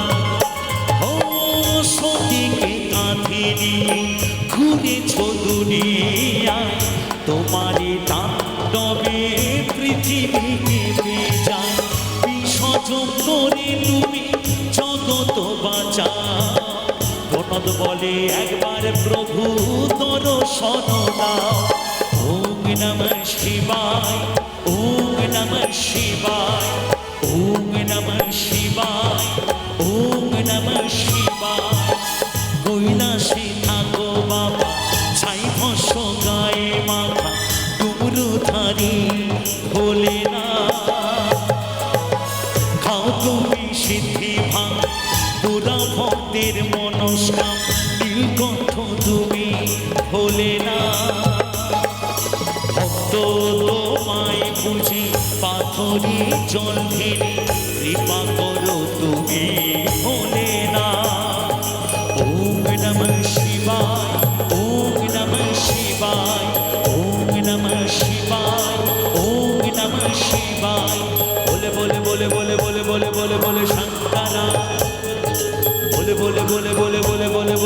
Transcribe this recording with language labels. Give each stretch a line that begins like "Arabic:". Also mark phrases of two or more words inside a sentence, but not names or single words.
Bangla: ও সতীকে কাঁধে নিয়ে ঘুরেছ দুনিয়ায়, তোমারই তাণ্ডবে পৃথিবী কেঁপে যায়। বিসর্জন করে তুমি জগৎ বাঁচাও, প্রণত বলে একবার প্রভু দর্শন দাও।
Sanskrit: ओम नमः शिवाय, ओम नमः शिवाय, ओम नमः शिवाय, ओम नमः शिवाय।
Bangla: কৈলাসে থাকো বাবা, ছাই ভস্য গায়ে মাথা, ডুমরুধারী ভোলেনাথ। খাও তুমি সিদ্ধি ভাঙ পুরা ভক্তের মনস্কাম, নীলকণ্ঠ তুমি ভোলেনাথ। ভক্ত তোমায় বুঝি পাথরি জল ঢেলে, কৃপা করো তুমি ভোলেনাথ।
Sanskrit: ओम नमः शिवाय, ओम नमः शिवाय, ओम नमः शिवाय, ओम नमः शिवाय।
Bangla: বলে বলে বলে বলে বলে বলে বলে বলে শঙ্করা, বলে বলে বলে বলে বলে